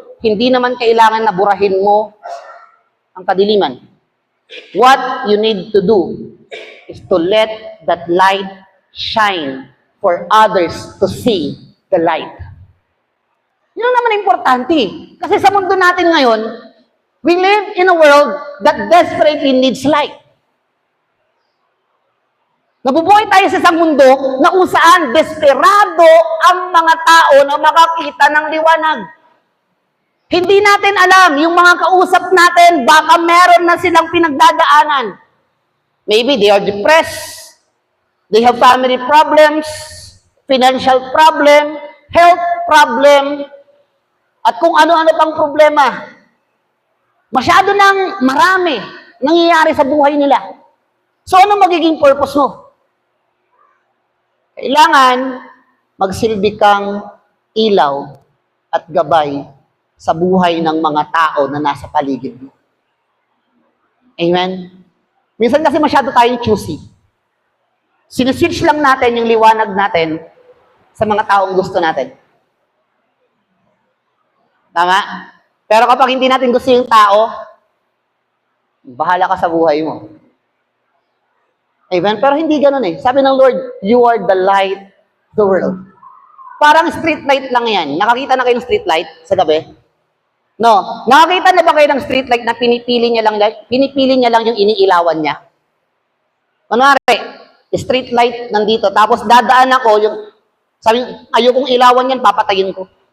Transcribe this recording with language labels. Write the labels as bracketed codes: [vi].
[tl] hindi naman kailangan na burahin mo ang kadiliman. [en] What you need to do is to let that light shine for others to see the light. [tl] Yun ang naman importante. Kasi sa mundo natin ngayon, [en] we live in a world that desperately needs light. [tl] Nabubuhay tayo sa isang mundo na kung saan desperado ang mga tao na makakita ng liwanag. Hindi natin alam, yung mga kausap natin, baka meron na silang pinagdadaanan. [en] Maybe they are depressed, they have family problems, financial problem, health problem, [tl] at kung ano-ano pang problema. Masyado nang marami nangyayari sa buhay nila. So, ano magiging purpose mo? Kailangan magsilbi kang ilaw at gabay sa buhay ng mga tao na nasa paligid mo. Amen? Minsan kasi masyado tayong choosy. Siniswitch lang natin yung liwanag natin sa mga taong gusto natin. Tama? Pero kapag hindi natin gusto yung tao, bahala ka sa buhay mo. Amen? Pero hindi ganun eh. Sabi ng [en] Lord, you are the light of the world. [tl] Parang street light lang yan. Nakakita na kayo ng street light sa gabi? No. Nakakita na ba kayo ng street light na pinipili niya lang yung iniilawan niya? Kunwari, street light nandito, tapos dadaan ako, yung, sabi, ayokong ilawan yan, papatayin ko.